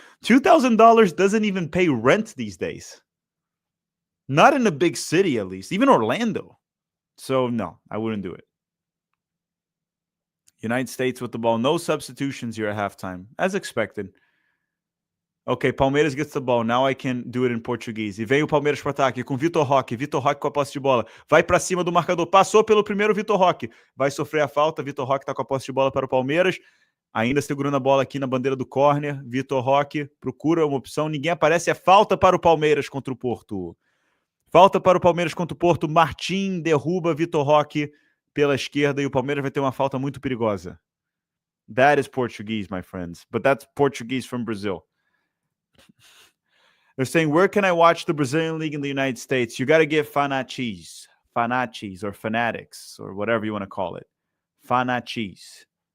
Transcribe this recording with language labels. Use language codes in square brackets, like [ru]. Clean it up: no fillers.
[en] $2,000 doesn't even pay rent these days. Not in a big city, at least. Even Orlando. So, no, I wouldn't do it. United States with the ball. No substitutions here at halftime, as expected. Ok, Palmeiras gets the ball. Now I can do it in Portuguese. [pt] E vem o Palmeiras para o ataque com Vitor Roque. Vitor Roque com a posse de bola. Vai para cima do marcador. Passou pelo primeiro Vitor Roque. Vai sofrer a falta. Vitor Roque está com a posse de bola para o Palmeiras. Ainda segurando a bola aqui na bandeira do córner. Vitor Roque procura uma opção. Ninguém aparece. É falta para o Palmeiras contra o Porto. Falta para o Palmeiras contra o Porto. Martim derruba Vitor Roque pela esquerda e o Palmeiras vai ter uma falta muito perigosa. [en] That is Portuguese, my friends. But that's Portuguese from Brazil. They're saying, where can I watch the Brazilian League in the United States? You got to get Fanachis or Fanatics or whatever you want to call it. Fanachis.